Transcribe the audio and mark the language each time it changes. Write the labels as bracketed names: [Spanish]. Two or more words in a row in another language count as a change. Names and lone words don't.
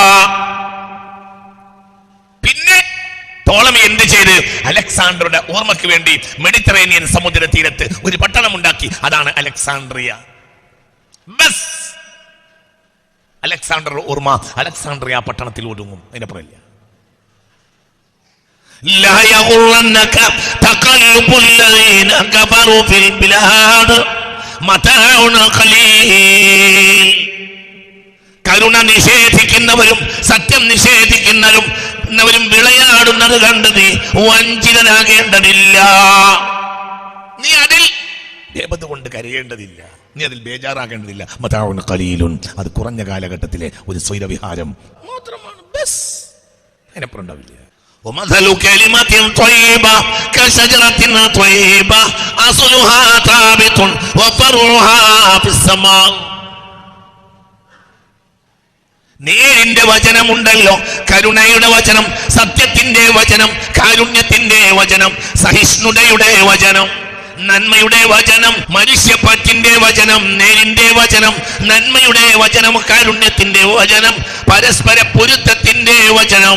[Malayalam] പിന്നെ ടോളമി എന്ത് ചെയ്ത്? അലക്സാണ്ടറുടെ ഓർമ്മയ്ക്ക് വേണ്ടി മെഡിറ്ററേനിയൻ സമുദ്ര തീരത്ത് ഒരു പട്ടണം ഉണ്ടാക്കി. അതാണ് അലക്സാണ്ട്രിയ. ബസ് അലക്സാണ്ടറുടെ ഓർമ്മ അലക്സാണ്ട്രിയ പട്ടണത്തിൽ ഒതുങ്ങും, അതിനപ്പുറമില്ല. [Arabic] لا يغرنك تقلب الذين كفروا في البلاد متاع قليل. [Malayalam] കരുണ നിഷേധിക്കുന്നവരും സത്യം നിഷേധിക്കുന്നവരും വിളയാടുന്നത് കണ്ട് നീ വഞ്ചിതനാകേണ്ടതില്ല. നീ അതിൽ ദേവത കൊണ്ട് കരയേണ്ടതില്ല, നീ അതിൽ ബേജാറാകേണ്ടതില്ല. [Arabic] متاع قليل, [Malayalam] അത് കുറഞ്ഞ കാലഘട്ടത്തിലെ ഒരു സ്വൈരവിഹാരം മാത്രമാണ്. ബസ്, അതിനപ്പുറം ഉണ്ടാവില്ല. [Arabic] ومثل كلمة طيبة كشجرة طيبة أصلها ثابت وفرعها في السماء. [Malayalam] നേരിന്റെ വചനമുണ്ടല്ലോ, കരുണയുടെ വചനം, സത്യത്തിന്റെ വചനം, കാരുണ്യത്തിന്റെ വചനം, സഹിഷ്ണുതയുടെ വചനം, നന്മയുടെ വചനം, മനുഷ്യപ്പറ്റിന്റെ വചനം, നേരിന്റെ വചനം, നന്മയുടെ വചനം, കാരുണ്യത്തിന്റെ വചനം, പരസ്പര പൊരുത്തത്തിന്റെ വചനം.